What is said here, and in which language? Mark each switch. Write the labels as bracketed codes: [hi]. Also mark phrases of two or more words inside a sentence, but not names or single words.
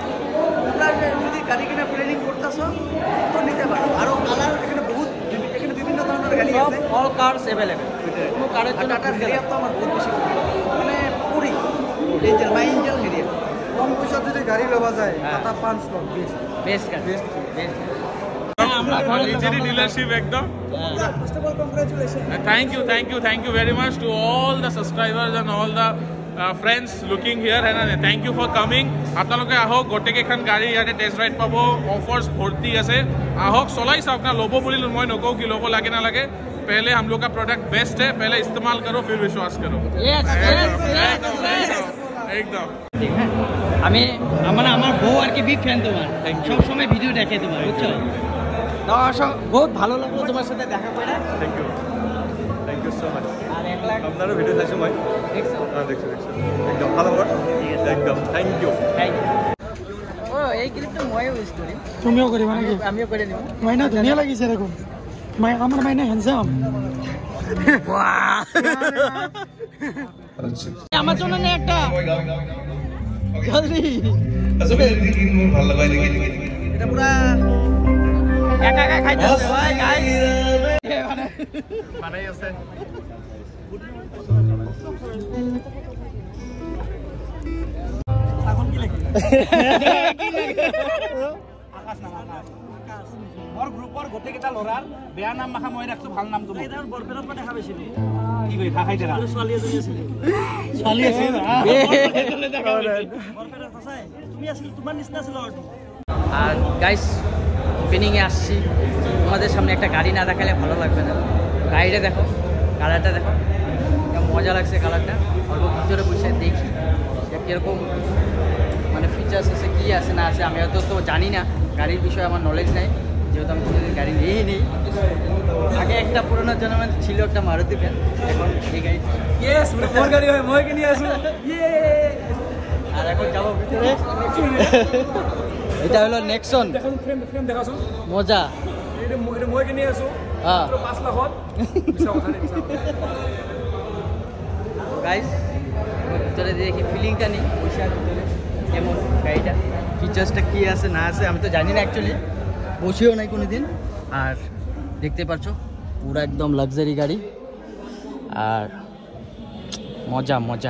[bn] তোমরা যদি গাড়ি কেনার প্ল্যানিং করতেছো তো নিতে পারো। আরও কালার এখানে বহুত, এখানে বিভিন্ন ধরনের গাড়ি আছে, [en] all cars available. [bn] কোনো কারের জন্য টাটার হেরিয়ার তো আমার বহুত বেশি মানে পুরি রেঞ্জের মাই ইঞ্জেল হেরিয়ার। কম পয়সা যদি গাড়ি লওয়া যায় টাটা পাঁচ লক্ষ বেস্ট [en] Legit dealership ekdom. first of all congratulation. Thank you very much to all the subscribers and all the friends looking here, and thank you for coming. [as] আপোনালোকে আহক, গোটেইকেইখন গাড়ী ইয়াতে টেষ্ট ৰাইড পাব, অফাৰ্ছ ভৰ্তি আছে। আহক চলাই চাওক না, ল'ব বুলি মই নকওঁ কি ল'ব লাগে নালাগে। [hi] पहले हम लोग का [en] product best [hi] है, पहले इस्तेमाल करो फिर विश्वास करो। एकदम [bn] আমি মানে আমার বউ আর কি [en] big fan [bn] তোমার, সব সময় ভিডিও দেখে তোমার, বুঝছো? দর্শক বহুত ভালো লাগলো তোমার সাথে দেখা করে। [en] thank you so much. [bn] আর 1 লাখ [as] আপনারও ভিডিও চাইছো মই [bn] দেখছো? দেখছো একদম ভালো কথা, একদম [en] thank you. [as] ও এই ক্লিপটা ময়ও ইউজ করি। তুমিও করিবা নাকি? [bn] আমিও করে নিব। [as] মাইনা ধুনিয়া লাগিছে দেখুন, [bn] আমার মাইনা হ্যান্ডসাম। আমার জন্য নে একটা জলদি। এটা পুরা একা একা খাইতে হবে ভাই গাইস। বানাই আছে এখন কি লাগে [as] মোৰ গ্ৰুপৰ গোটেইকেইটা ল'ৰাৰ বেয়া নাম মাখা মই ৰাখছো, ভাল নাম তুমি। এটা বৰপেটাৰ পৰা দেখা পাইছিলো, কি কৰি খা খাই দেৰা ছোৱালী এজনী আছিলে, ছোৱালী আছে বৰপেটাৰ সঁচাই তুমি আছিল, তোমাৰ নিচিনা আছিল ল'ৰাটো। [bn] আর গাইস ওপেনিংয়ে আসছি, তোমাদের সামনে একটা গাড়ি না দেখালে ভালো লাগবে না। গাড়িটা দেখো, কালারটা দেখো, মজা লাগছে কালারটা। অল্প ভিতরে বসে দেখি যে কীরকম মানে ফিচার্স আছে, কী আছে না আছে। আমি হয়তো তো জানি না, গাড়ির বিষয়ে আমার নলেজ নাই, যেহেতু আমি কোনোদিন গাড়ি নিয়েই নেই। আগে একটা পুরোনো জন্মের ছিল একটা মারুতি ভ্যান, এখন এই গাড়ি [as] মোৰ গাড়ী হয়, মই কিনি আছো। [bn] আর এখন যাবো ভিতরে। এটা হলো নেক্সন, [as] ফ্রেম দেখাচোন, মজা। এটা মই কিনি আছো হ্যাঁ 5 লাখত। [bn] গাইস ভিতরে দেখি ফিলিংটা নেই বসার ভিতরে কেমন গাড়িটা ফিচার্সটা কী আছে না আছে আমি তো জানি না অ্যাকচুয়ালি, বসেও নাই কোনো দিন। আর দেখতে পাচ্ছ পুরো একদম লাক্সারি গাড়ি আর মজা মজা।